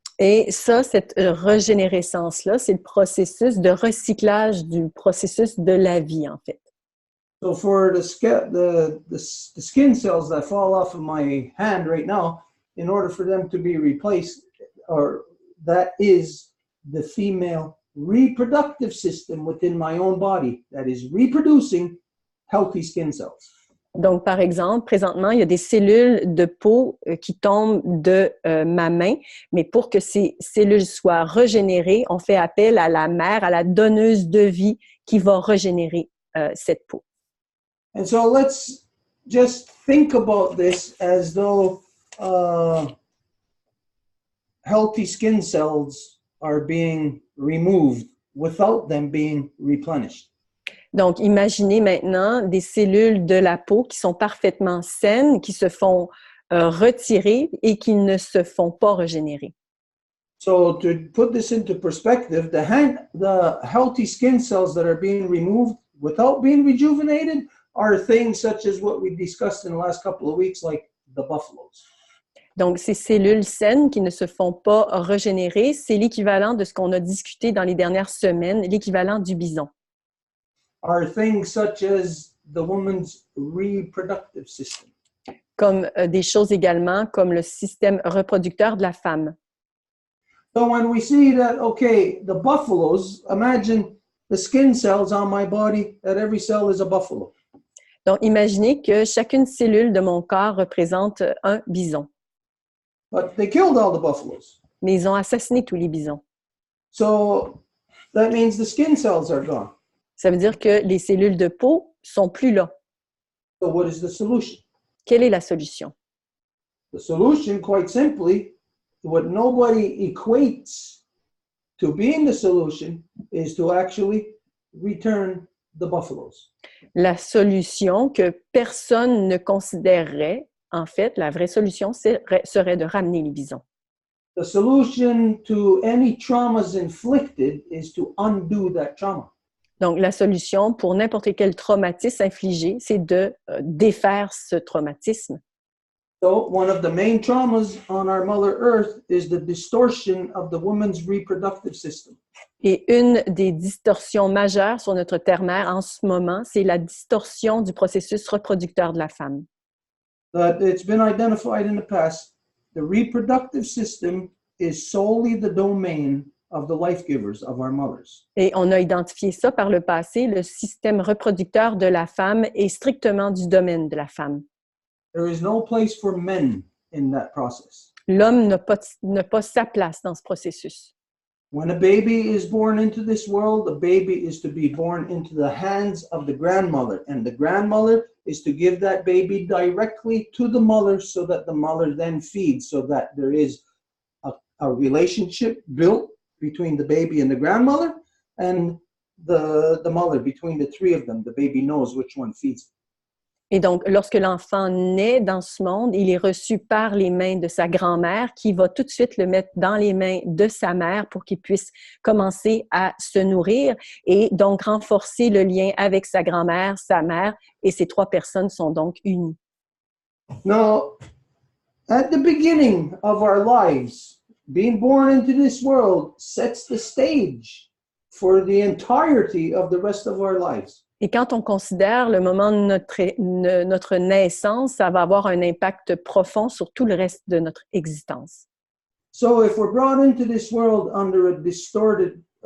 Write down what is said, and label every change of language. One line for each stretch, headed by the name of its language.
French: Et ça, cette régénérescence-là, c'est le processus de recyclage du processus de la vie, en fait.
English: So for the skin cells that fall off of my hand right now, in order for them to be replaced, or that is the female reproductive system within my own body that is reproducing healthy skin cells.
French: Donc, par exemple, présentement, il y a des cellules de peau qui tombent de ma main, mais pour que ces cellules soient régénérées, on fait appel à la mère, à la donneuse de vie qui va régénérer cette peau.
English: And so let's just think about this as though healthy skin cells are being removed without them being replenished.
French: Donc, imaginez maintenant des cellules de la peau qui sont parfaitement saines, qui se font retirer et qui ne se font pas régénérer.
English: So to put this into perspective, the healthy skin cells that are being removed without being rejuvenated are things such as what we discussed in the last couple of weeks, like the buffaloes.
French: Donc, ces cellules saines qui ne se font pas régénérer, c'est l'équivalent de ce qu'on a discuté dans les dernières semaines, l'équivalent du bison.
English: Are things such as the woman's reproductive system.
French: Comme des choses également comme le système reproducteur de la femme.
English: So when we see that, okay, the buffaloes, imagine the skin cells on my body, that every cell is a buffalo.
French: Donc, imaginez que chacune cellule de mon corps représente un bison.
English: But they killed all the buffaloes.
French: Mais ils ont assassiné tous les bisons.
English: So that means the skin cells are gone.
French: Ça veut dire que les cellules de peau sont plus là.
English: So what is the solution?
French: Quelle est la solution?
English: The solution, quite simply, what nobody equates to being the solution, is to actually return the buffaloes.
French: La solution que personne ne considérerait, en fait, la vraie solution serait de ramener les bisons.
English: The solution to any traumas inflicted is to undo that trauma.
French: Donc, la solution pour n'importe quel traumatisme infligé, c'est de défaire ce traumatisme.
English: So, one of the main traumas on our Mother Earth is the distortion of the woman's reproductive system.
French: Et une des distorsions majeures sur notre terre-mère en ce moment, c'est la distorsion du processus reproducteur de la femme.
English: But it's been identified in the past, the reproductive system is solely the domain of the life givers, of our mothers.
French: Et on a identifié ça par le passé, le système reproducteur de la femme est strictement du domaine de la femme.
English: There is no place for men in that process.
French: L'homme n'a pas sa place dans ce processus.
English: When a baby is born into this world, the baby is to be born into the hands of the grandmother, and the grandmother is to give that baby directly to the mother so that the mother then feeds, so that there is a relationship built between the baby and the grandmother, and the mother, between the three of them. The baby knows which one feeds.
French: Et donc, lorsque l'enfant naît dans ce monde, il est reçu par les mains de sa grand-mère qui va tout de suite le mettre dans les mains de sa mère pour qu'il puisse commencer à se nourrir et donc renforcer le lien avec sa grand-mère, sa mère, et ces trois personnes sont donc unies.
English: Now, at the beginning of our lives, being born into this world sets the stage for the entirety of the rest of our lives.
French: Et quand on considère le moment de notre naissance, ça va avoir un impact profond sur tout le reste de notre existence.
English: So if we're brought into this world under a distorted